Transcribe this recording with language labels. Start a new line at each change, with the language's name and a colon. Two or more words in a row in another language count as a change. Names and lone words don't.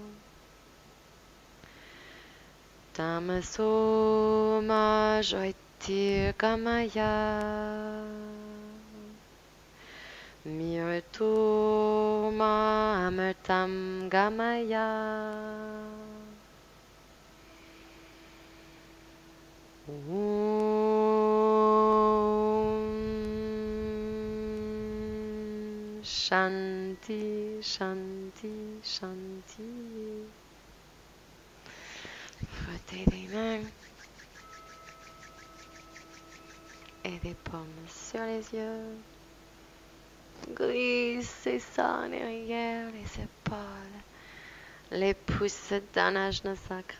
Sanskrit: तमसो मा ज्योतिर्गमय मिरतो मा अमर्तम् गमय शान्ति शान्ति शान्ति.
French: Frottez les mains et des paumes sur les yeux. Glissez ça en arrière, les épaules, les pouces d'un ajna sacra.